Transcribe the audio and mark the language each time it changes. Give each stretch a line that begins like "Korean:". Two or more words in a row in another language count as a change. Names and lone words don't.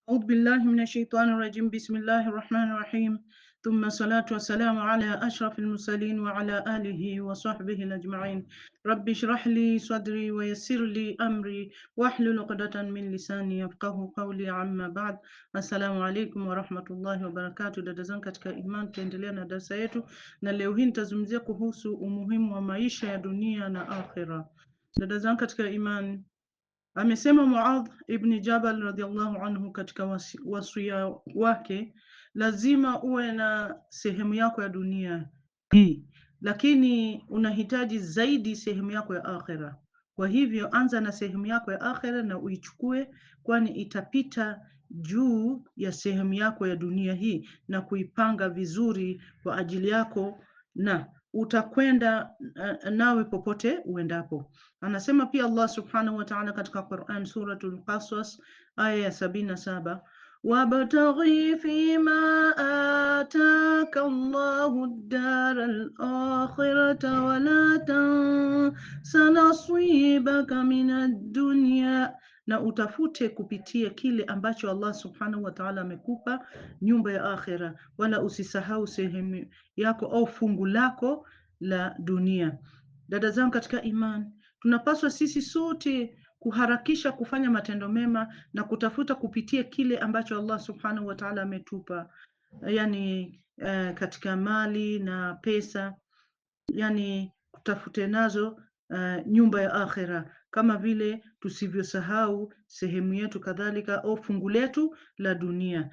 Arabic: أعوذ بالله من الشيطان الرجيم بسم الله الرحمن الرحيم ثم الصلاة والسلام على أشرف المرسلين وعلى آله وصحبه أجمعين رب اشرح لي صدري ويسر لي أمري واحلل عقدة من لساني يفقه قولي عما بعد. السلام عليكم ورحمة الله وبركاته.
Swahili: Dada zangu katika imani, tuendelea na darasa yetu, na leo hii nitazungumzia kuhusu umuhimu wa maisha ya dunia na akhira. Dada zangu katika imani, amesema Muadh ibn Jabal
Arabic: رضي الله عنه
Swahili: katika wasia wake, lazima uwe na sehemu yako ya dunia hii, lakini unahitaji zaidi sehemu yako ya akhera. Kwa hivyo anza na sehemu yako ya akhera na uichukue, kwani itapita juu ya sehemu yako ya dunia hii na kuipanga vizuri kwa ajili yako, na utakwenda nawe popote uendapo. Anasema pia Allah
Arabic: سبحانه وتعالى
Swahili: katika Quran suratul Qasas aya ya 77,
Arabic: وابتغ فيما آتاك الله الدار الآخرة ولا تنس نصيبك من الدنيا,
Swahili: na utafute kupitia kile ambacho Allah
Arabic: سبحانه وتعالى
Swahili: amekupa, nyumba ya akhira, wala usisahau sehemu yako au fungu lako la dunia. Dada zangu katika imani, tunapaswa sisi sote kuharakisha kufanya matendo mema na kutafuta kupitia kile ambacho Allah
Arabic: سبحانه وتعالى
Swahili: ametupa, yani katika mali na pesa, yani tutafute nazo nyumba ya akhira, kama vile tusivyosahau sehemu yetu kadhalika au fungu letu la dunia.